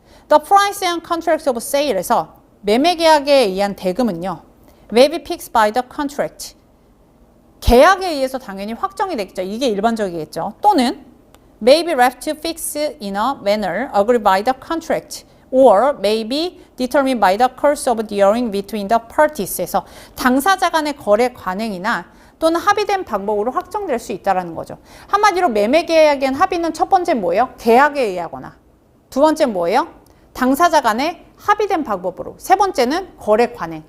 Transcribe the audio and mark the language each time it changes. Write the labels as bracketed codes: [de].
[en] The price and contract of sale에서 [ko] 매매 계약에 의한 대금은요. [en] may be fixed by the contract. [ko] 계약에 의해서 당연히 확정이 되겠죠. 이게 일반적이겠죠. [en] 또는 may be left to fix in a manner agreed by the contract. or may be determined by the course of dealing between the parties에서 [ko] 당사자 간의 거래 관행이나 또는 합의된 방법으로 확정될 수 있다는 거죠. 한마디로 매매 계약에 의한 합의는 첫 번째 뭐예요? 계약에 의하거나. 두 번째 뭐예요? 당사자 간의 합의된 방법으로. 세 번째는 거래 관행.